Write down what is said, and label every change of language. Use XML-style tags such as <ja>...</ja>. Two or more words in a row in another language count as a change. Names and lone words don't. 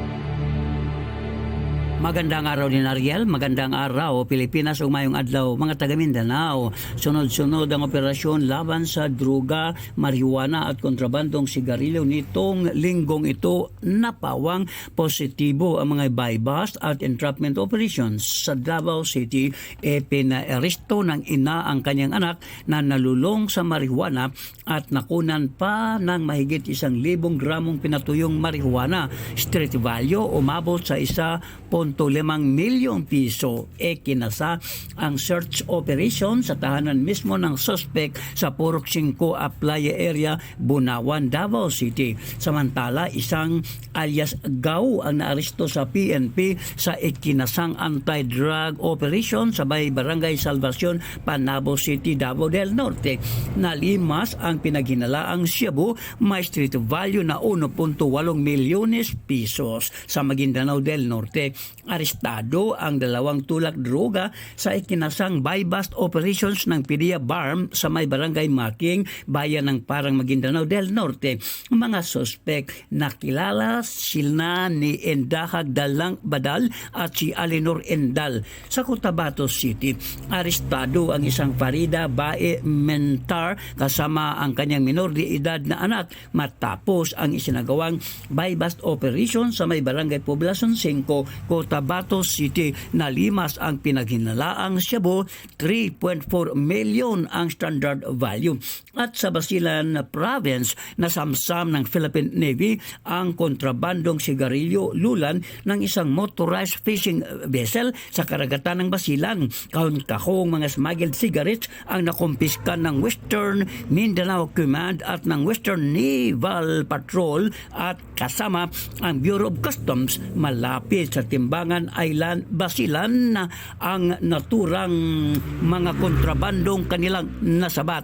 <tl>Magandang araw din Ariel, magandang araw Pilipinas,</tl> <ceb>umayong adlaw mga taga Mindanao.</ceb> <tl>Sunod-sunod ang operasyon laban sa druga, marijuana at kontrabandong sigarilyo nitong linggong ito. Napawang positibo ang mga buy-bust at</tl> <en>entrapment operations</en> <tl>sa Davao City. Pinaaresto ng ina ang kanyang anak na nalulong sa marijuana at nakunan pa ng mahigit 1,000 gramong pinatuyong marijuana.</tl> <en>Street value</en> <tl>umabot sa 1.5 milyong piso. Kinasa ang</tl> <en>search operation</en> <tl>sa tahanan mismo ng suspect sa Purok 5 Aplaya area, Bunawan, Davao City. Samantala, isang alias Gao ang naaresto sa PNP sa ikinasang</tl> <en>anti-drug operation</en> <tl>sa Barangay Salvacion, Panabo City, Davao del Norte. Nalimas ang pinaghinalaang shabu, may</tl> <en>street value</en> <tl>na 1.8 milyones pisos. Sa Maguindanao del Norte, arestado ang 2 tulak droga sa ikinasang</tl> <en>buy-bust operations</en> <tl>ng PDEA BARM sa may Barangay Making, bayan ng Parang, Maguindanao del Norte. Mga suspect na kilala sila ni Endahag Dalang Badal at si Alinor Endal. Sa Cotabato City, arestado ang isang Farida Bae Mentar kasama ang kanyang minor de edad na anak matapos ang isinagawang</tl> <en>buy-bust operation</en> <tl>sa may Barangay Poblacion 5, Cotabato City. Nalimas ang pinaghinalaang shabu, 3.4 million ang</tl> <en>standard value.</en> <tl>At sa Basilan Province, nasamsam ng Philippine Navy ang kontrabandong sigarilyo lulan ng isang</tl> <en>motorized fishing vessel</en> <tl>sa karagatan ng Basilan. Kahon-kahong mga</tl> <en>smuggled cigarettes</en> <tl>ang nakumpiskan ng Western Mindanao Command at ng Western Naval Patrol at kasama ang Bureau of Customs malapit sa Timbangan Island, Basilan, na ang naturang mga kontrabandong kanilang nasabat.</tl>